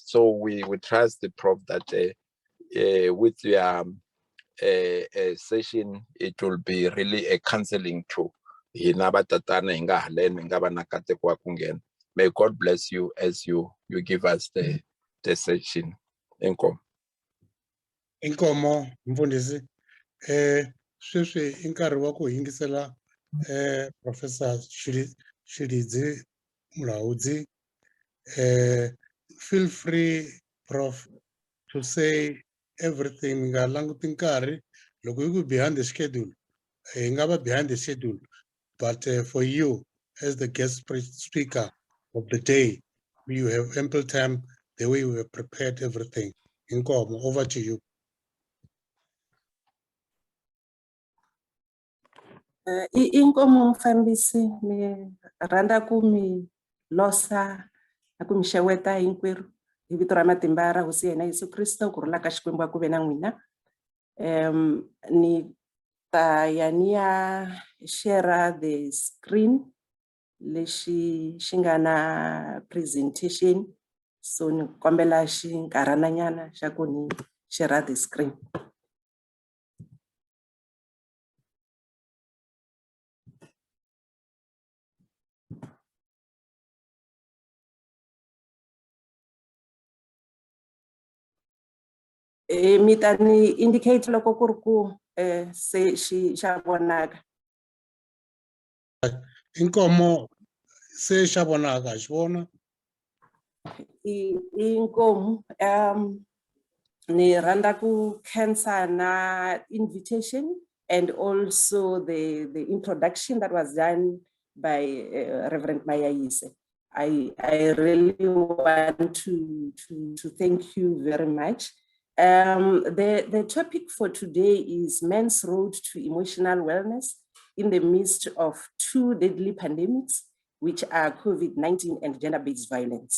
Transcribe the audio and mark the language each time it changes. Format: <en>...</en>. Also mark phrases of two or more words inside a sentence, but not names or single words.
<en>So we trust the Prof that with your session, it will be really a counseling tool. May God bless you as you give us the session.</en> <ts>Inkomo. Inkomo, mfundisi. Sweswi i nkarhi wa ku yingisela Professor Shilidzi Mulaudzi.</ts> <en>Feel free, Prof, to say everything.</en> <ts>Nga languti nkarhi loko yi ku</ts> <en>behind the schedule, ngaba behind the schedule, but for you as the guest speaker of the day, you have ample time the way we have prepared everything. Inkomo, over to you.</en> <ts>Inkomo mfambisi, mi rhandza ku mi losa na ku mi xeweta hinkwerhu hi vito ra matimba ra hosi yena Yesu Kristo, ku rhula ka Xikwembu ku ve na n'wina. Ni ta ya ni ya</ts> <en>share the screen</en> <ts>lexi xi nga na presentation, so ni kombela xinkarhana nyana xa ku ni</ts> <en>share the screen.</en> <ts>Mi ta ni indicate loko ku ri ku se xa vonaka. Inkomo, se xa vonaka, xi vona? Inkomo, ni rhandza ku khensa na</ts> <en>invitation and also the introduction that was done by Reverend Mayayise. I really want to thank you very much. The topic for today is Men's Road to Emotional Wellness in the midst of two deadly pandemics, which are COVID-19 and gender-based violence.</en>